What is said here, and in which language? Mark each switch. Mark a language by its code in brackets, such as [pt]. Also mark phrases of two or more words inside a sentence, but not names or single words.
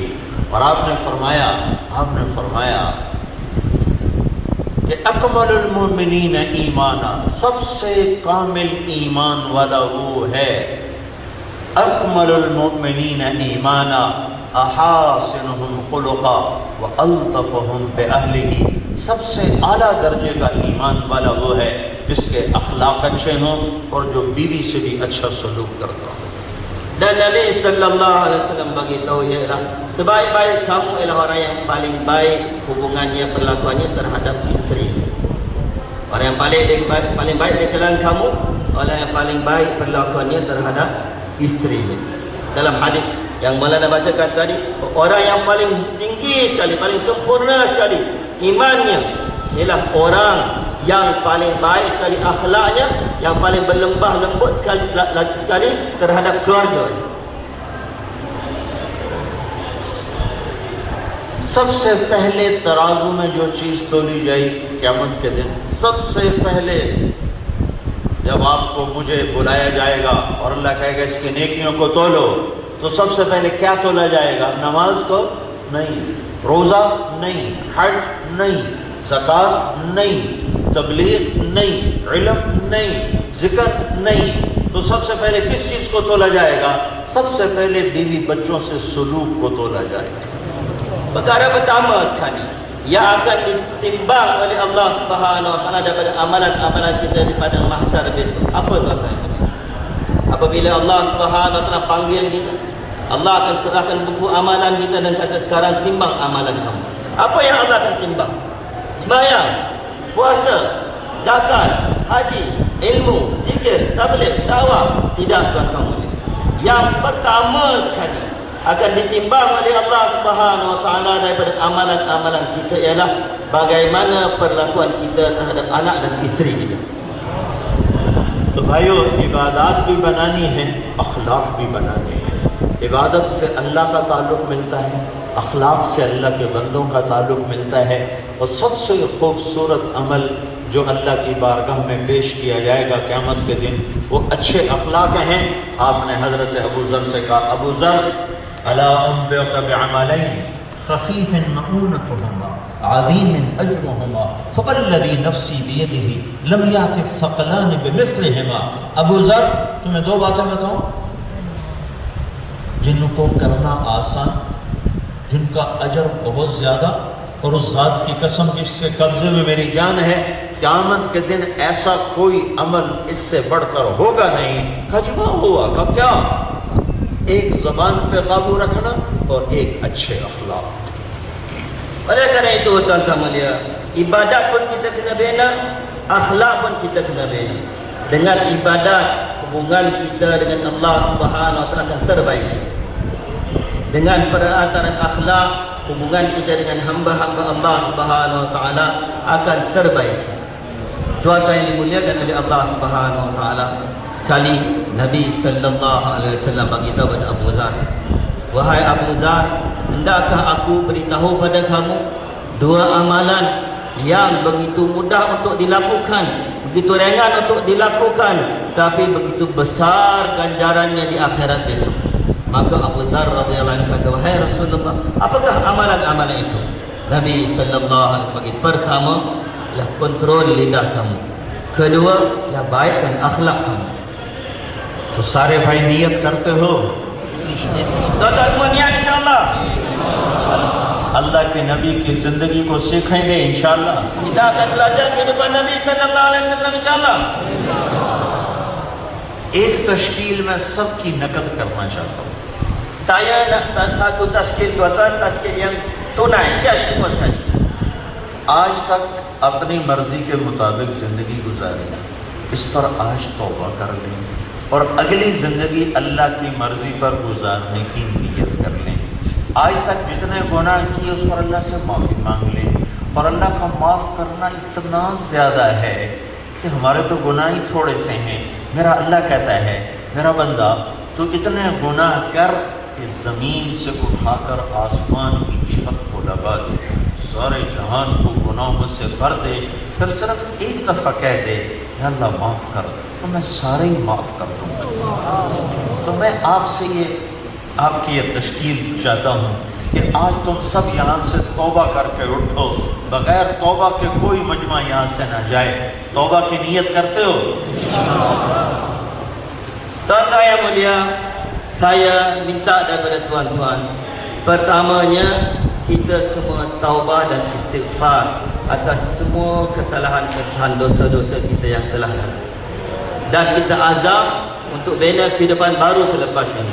[ur] اور آپ نے فرمایا کہ [ar] اکمل المؤمنین ایمانا، [ur] سب سے کامل ایمان والا وہ ہے، [ar] اکمل المؤمنین ایمانا احاسنہم خلقا والطفہم بأہلہ. [ur] سب سے اعلیٰ درجے کا ایمان والا وہ ہے جس کے اخلاق اچھے ہوں اور جو بیوی سے بھی اچھا سلوک کرتا ہو. [ms] Dan Nabi [ar] صلى الله عليه وسلم [ms] bagi tahu ialah sebaik-baik kamu ialah orang yang paling baik hubungannya, perlakuannya terhadap isteri. Orang yang paling baik di kalangan kamu, orang yang paling baik perlakuannya terhadap isteri. Dalam hadis yang Maulana bacakan tadi, orang yang paling tinggi sekali, paling sempurna sekali imannya ialah orang yang paling baik sekali akhlaknya, yang paling berlembah lembut sekali terhadap keluarga. [ur] سب سے پہلے ترازو میں جو چیز تولی جائے قیامت کے دن، سب سے پہلے جب آپ کو مجھے بلایا جائے گا اور اللہ کہے گا اس کی نیکیوں کو تولو، تو سب سے پہلے کیا تولا جائے گا؟ نماز کو نہیں، روزہ نہیں، حج نہیں، زکوٰۃ نہیں، تبلیغ نہیں، علم نہیں، ذکر نہیں. تو سب سے پہلے کس چیز کو تولا جائے گا؟ سب سے پہلے بیوی بچوں سے سلوک کو تولا جائے گا. [ms] Perkara pertama sekali yang akan ditimbang oleh Allah [ar] سبحانه وتعالى [ms] daripada amalan-amalan kita di padang mahsyar besok. Apa tuan-tuan? Apabila Allah [ar] سبحانه وتعالى [ms] panggil kita, Allah akan serahkan buku amalan kita dan kata sekarang timbang amalan kamu. Apa yang Allah akan timbang? Sembahyang, puasa, zakat, haji, ilmu, zikir, tabligh, dakwah. Tidak tuan-tuan. Yang pertama sekali akan ditimbang oleh Allah [ar] سبحانه وتعالى [ms] daripada amalan-amalan kita ialah bagaimana perlakuan kita terhadap anak dan isteri kita. [ur] تو بھائیو، عبادات بھی بنانی ہے، اخلاق بھی بنانے ہیں. عبادت سے اللہ کا تعلق ملتا ہے، اخلاق سے اللہ کے بندوں کا تعلق ملتا ہے. اور سب سے خوبصورت عمل جو اللہ کی بارگاہ میں پیش کیا جائے گا قیامت کے دن، وہ اچھے اخلاق ہیں. آپ نے حضرت ابو ذر سے کہا، ابو ذر [ar] الا انبئک بعملین خفیف مؤونتهما عظیم اجرهما فوالذی نفسی بیدہ لم یأت الثقلان بمثلهما. [ur] ابو ذر، تمہیں دو باتیں بتاؤں جن کو کرنا آسان، جن کا اجر بہت زیادہ، اور اس ذات کی قسم جس کے قبضے میں میری جان ہے، قیامت کے دن ایسا کوئی عمل اس سے بڑھ کر ہوگا نہیں. کہا جی وہ ہوا، کہا کیا؟ ایک زبان پہ قابو رکھنا اور ایک اچھے اخلاق. [ms] Oleh kerana itu tuan-tuan mulia, ibadat pun kita kena bina, akhlak pun kita kena bina. Dengan ibadat, hubungan kita dengan Allah [ar] سبحانه وتعالى [ms] akan terbaiki. Dengan perantaraan akhlak, hubungan kita dengan hamba-hamba Allah [ar] سبحانه وتعالى [ms] akan terbaiki. Tuan-tuan yang dimuliakan oleh Allah [ar] سبحانه وتعالى, [ms] sekali Nabi [ar] صلى الله عليه وسلم [ms] bagi tahu kepada Abu Dzar, wahai Abu Dzar, hendakkah aku beritahu pada kamu dua amalan yang begitu mudah untuk dilakukan, begitu ringan untuk dilakukan, tapi begitu besar ganjarannya di akhirat besok. Maka Abu Dzar [ar] رضي الله عنه [ms] kata, wahai Rasulullah, apakah amalan-amalan itu? Nabi [ar] صلى الله عليه وسلم [ms] bagi, pertama ialah kontrol lidah kamu, kedua ialah baikkan akhlak kamu. [ur] تو سارے بھائی نیت کرتے ہو؟ [ms] Tuan-tuan semua niat [ar] إن شاء الله. [ur] اللہ کے نبی کی زندگی کو سیکھیں گے [ar] انشاءاللہ. [ms] Kita akan belajar kehidupan Nabi [ar] صلى الله عليه وسلم إن شاء الله. [ur] ایک تشکیل میں سب کی نقد کرنا چاہتا ہوں. [ms] Saya nak satu tashkil tuan-tuan, tashkil yang tunai, cash semua sekali. [ur] آج تک اپنی مرضی کے مطابق زندگی گزاری، اس پر آج توبہ کر لیں اور اگلی زندگی اللہ کی مرضی پر گزارنے کی نیت کر لیں. آج تک جتنے گناہ کیے اس پر اللہ سے معافی مانگ لے. اور اللہ کا معاف کرنا اتنا زیادہ ہے کہ ہمارے تو گناہ ہی تھوڑے سے ہیں. میرا اللہ کہتا ہے، میرا بندہ تو اتنے گناہ کر کہ زمین سے اٹھاکر آسمان کی چھت کو لگا دے، سارے جہان کو گناہوں سے بھر دے، پھر صرف ایک دفعہ کہہ دے یا اللہ معاف کر، تو میں سارے ہی معاف کر دوں گا. تو میں آپسے یہ آپکی یہ تشکیل چاہتا ہوں کہ آج تم سب یہاں سے توبہ کرکے اٹھو. بغیر توبہ کے کوئی مجمع یہاں سے نہ جائے. توبہ کی نیت کرتے ہو? [ms] Tuan-tuan yang mulia, saya minta daripada tuan-tuan, pertamanya kita semua taubah dan istighfar atas semua kesalahan-kesalahan dosa-dosa kita yang telah lalu, dan kita azam untuk bina kehidupan baru selepas ini.